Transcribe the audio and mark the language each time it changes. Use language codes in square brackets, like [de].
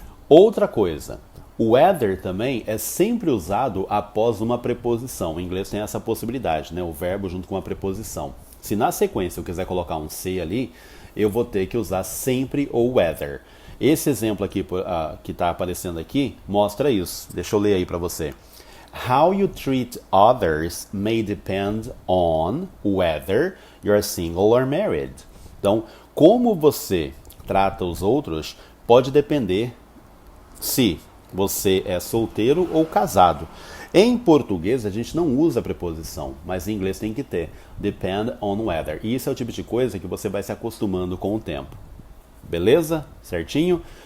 [pt] Outra coisa, o whether também é sempre usado após uma preposição. Em inglês tem essa possibilidade, o verbo junto com a preposição. Se na sequência eu quiser colocar um se ali, eu vou ter que usar sempre o whether. Esse exemplo aqui que está aparecendo aqui mostra isso. Deixa eu ler aí para você. [en] How you treat others may depend on whether you're single or married. [pt] Então, como você trata os outros pode depender se você é solteiro ou casado. Em português a gente não usa a preposição, mas em inglês tem que ter. Depend on whether. E isso é o tipo de coisa que você vai se acostumando com o tempo. Beleza? Certinho?